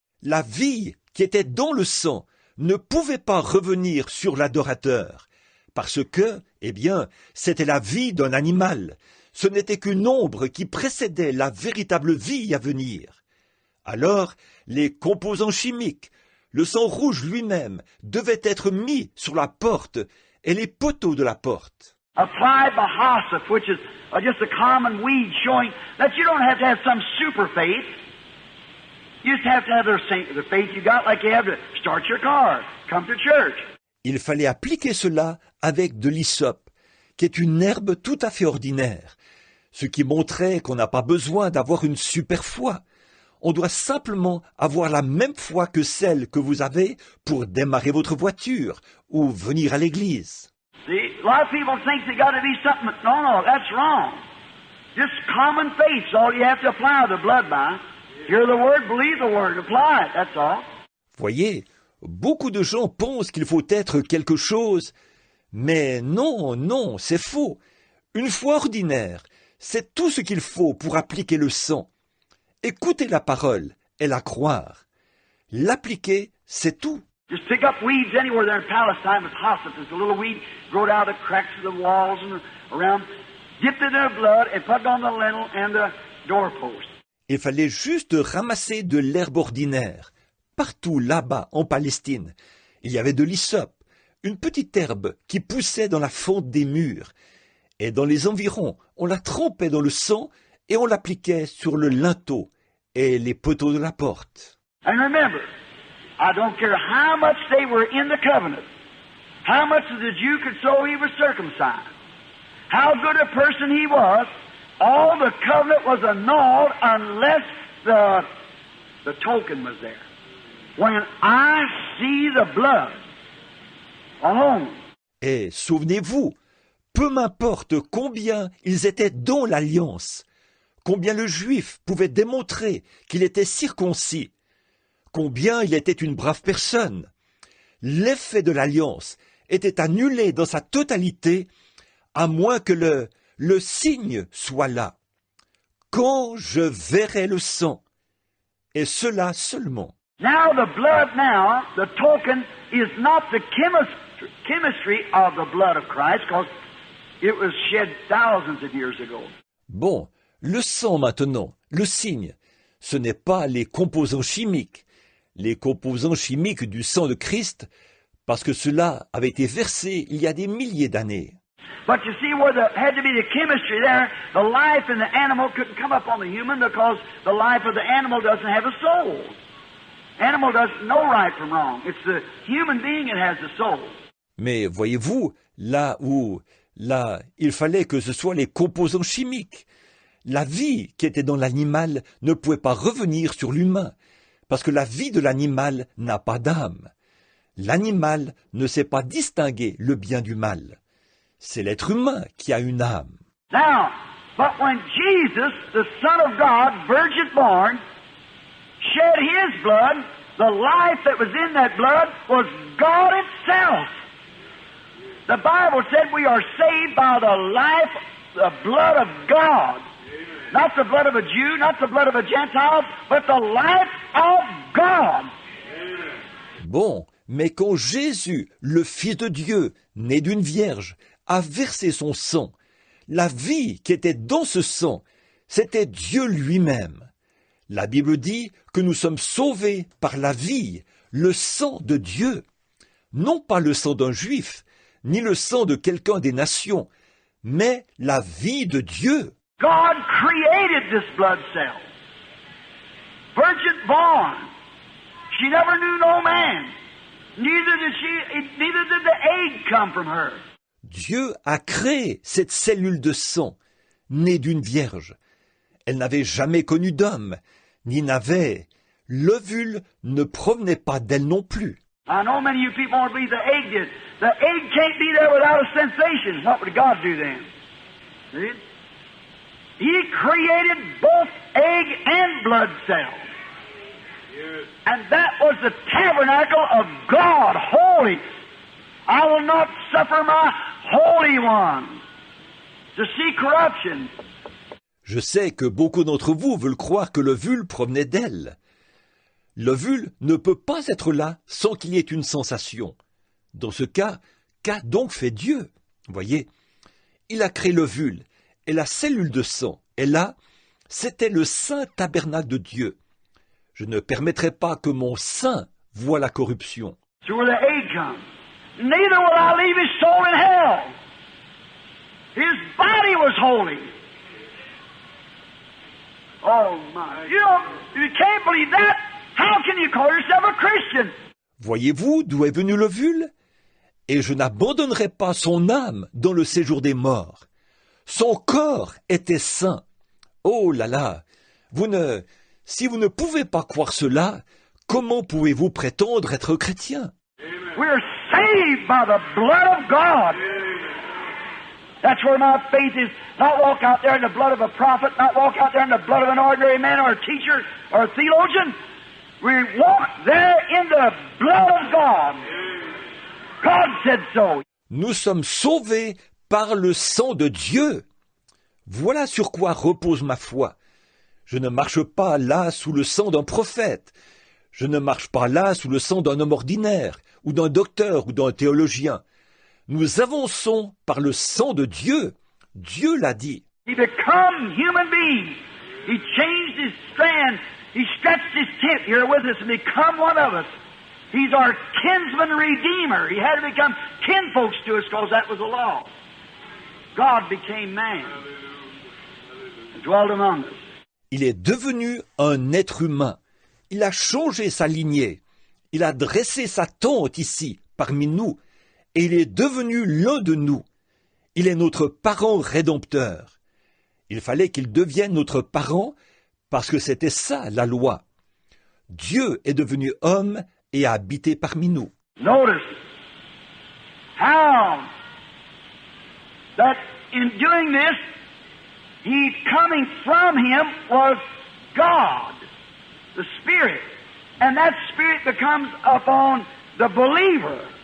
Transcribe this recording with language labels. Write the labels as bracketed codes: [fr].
[fr] La vie qui était dans le sang ne pouvait pas revenir sur l'adorateur, parce que, eh bien, c'était la vie d'un animal. Ce n'était qu'une ombre qui précédait la véritable vie à venir. Alors, les composants chimiques, le sang rouge lui-même, devaient être mis sur la porte et les poteaux de la porte. [en] Applied by hyssop, which is just a common weed, showing that you don't have to have some super faith. You just have to have the faith you got, like you have to start your car, come to church. [fr] Il fallait appliquer cela avec de l'hysope, qui est une herbe tout à fait ordinaire, ce qui montrait qu'on n'a pas besoin d'avoir une super foi. On doit simplement avoir la même foi que celle que vous avez pour démarrer votre voiture ou venir à l'église. [en] See, a lot of people think they got to be something. No, that's wrong. Just common faith is all you have to apply the blood by. Hear the word, believe the word, apply it, that's all. [fr] Voyez, beaucoup de gens pensent qu'il faut être quelque chose, mais non, c'est faux. Une foi ordinaire, c'est tout ce qu'il faut pour appliquer le sang. Écouter la parole et la croire. L'appliquer, c'est tout. [en] Just pick up weeds anywhere there in Palestine with hyssop. There's a little weed growed out of the cracks of the walls and around. Dip it in their blood and put it on the lintel and the doorpost. [fr] Il fallait juste ramasser de l'herbe ordinaire. Partout là-bas, en Palestine, il y avait de l'hysope, une petite herbe qui poussait dans la fente des murs. Et dans les environs, on la trempait dans le sang et on l'appliquait sur le linteau et les poteaux de la porte. [en] And remember, I don't care how much they were in the covenant, how much the Jew could show he was circumcised, how good a person he was, all the covenant was annulled unless the token was there. When I see the blood alone. [fr] Et souvenez-vous, peu m'importe combien ils étaient dans l'alliance, combien le juif pouvait démontrer qu'il était circoncis, combien il était une brave personne, l'effet de l'alliance était annulé dans sa totalité, à moins que le signe soit là. Quand je verrai le sang, et cela seulement. [en] Now the blood now, the token is not the chemistry of the blood of Christ, because it was shed thousands of years ago. [fr] Bon, le sang maintenant, le signe, ce n'est pas les composants chimiques du sang de Christ, parce que cela avait été versé il y a des milliers d'années. [en] But you see where there had to be the chemistry there, the life in the animal couldn't come up on the human because the life of the animal doesn't have a soul. Animal doesn't know right from wrong. It's the human being that has the soul. [fr] Mais voyez-vous, là, il fallait que ce soit les composants chimiques. La vie qui était dans l'animal ne pouvait pas revenir sur l'humain, parce que la vie de l'animal n'a pas d'âme. L'animal ne sait pas distinguer le bien du mal. C'est l'être humain qui a une âme. [en] Now, but when Jesus, the Son of God, virgin born, shed his blood, the life that was in that blood was God itself. The Bible said we are saved by the life, the blood of God. Not the blood of a Jew, not the blood of a Gentile, but the life of God. [fr] Bon, Mais quand Jésus, le Fils de Dieu, né d'une vierge, a versé son sang, la vie qui était dans ce sang, c'était Dieu lui-même. La Bible dit que nous sommes sauvés par la vie, le sang de Dieu. Non pas le sang d'un juif, ni le sang de quelqu'un des nations, mais la vie de Dieu. [en] God created this blood cell. Virgin born. She never knew no man. Neither did the egg come from her. [fr] Dieu a créé cette cellule de sang, née d'une vierge. Elle n'avait jamais connu d'homme, ni n'avait. L'ovule ne provenait pas d'elle non plus. [en] I know many of you people won't believe the egg did. The egg can't be there without a sensation. What would God do then? See? He created both egg and blood cells. And that was the tabernacle of God, holy. I will not suffer my Holy One to see corruption. [fr] Je sais que beaucoup d'entre vous veulent croire que l'ovule provenait d'elle. L'ovule ne peut pas être là sans qu'il y ait une sensation. Dans ce cas, qu'a donc fait Dieu? Voyez, il a créé l'ovule et la cellule de sang. Et là, c'était le saint tabernacle de Dieu. Je ne permettrai pas que mon sein voie la corruption. [en] So where the egg comes. Neither will I leave his soul in hell. His body was holy. Oh my. You can't believe that. How can you call yourself a Christian? [fr] Voyez-vous d'où est venu l'ovule? Et je n'abandonnerai pas son âme dans le séjour des morts. Son corps était saint. Oh là là! Si vous ne pouvez pas croire cela, comment pouvez-vous prétendre être chrétien? [en] We're saved by the blood of God. That's where my faith is. Not walk out there in the blood of a prophet, not walk out there in the blood of an ordinary man or a teacher or a theologian. We walk there in the blood of God. God said so. [fr] Nous sommes sauvés par le sang de Dieu. Voilà sur quoi repose ma foi. Je ne marche pas là sous le sang d'un prophète. Je ne marche pas là sous le sang d'un homme ordinaire, ou d'un docteur, ou d'un théologien. Nous avançons par le sang de Dieu. Dieu l'a dit. [en] He become human being. He changed his strand. He stretched his tent here with us and become one of us. He's our kinsman redeemer. He had to become kinfolks to us because that was the law. God became man and dwelt among us. [fr] Il est devenu un être humain. Il a changé sa lignée. Il a dressé sa tente ici, parmi nous. Et il est devenu l'un de nous. Il est notre parent rédempteur. Il fallait qu'il devienne notre parent parce que c'était ça la loi. Dieu est devenu homme et a habité parmi nous. [en] Notice how that in doing this, he coming from him was God, the Spirit. And that Spirit becomes upon the believer.